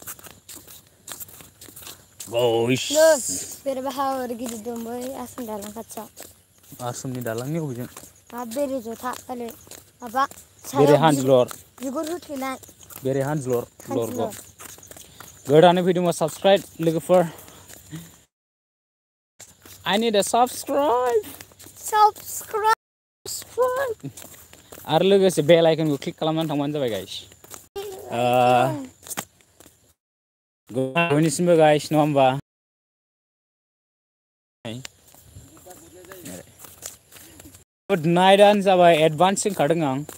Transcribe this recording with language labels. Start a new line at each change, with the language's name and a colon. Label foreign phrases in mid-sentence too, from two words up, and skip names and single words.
Bodo: बेरे बाहा ओरै गिदिर दं बै आसाम दालां खाथियाव आसामनि दालांनि अबेजों बेरे जथा ओरै माबा बेरे हानज्लर बिगुर होथेनाय बेरे हानज्लर गोदानै फैदोंबा साबस्क्राइब लोगोफोर
English: I need a subscribe
Bodo: subscribe. आरो लोगोसे बेल आइकनखौ क्लिक खालामनानै थांबानो जाबाय गाइस बयनिसिमबो गाइस नङा होमबा गुड नाइटआनो जाबाय एडभान्स होनखादों आं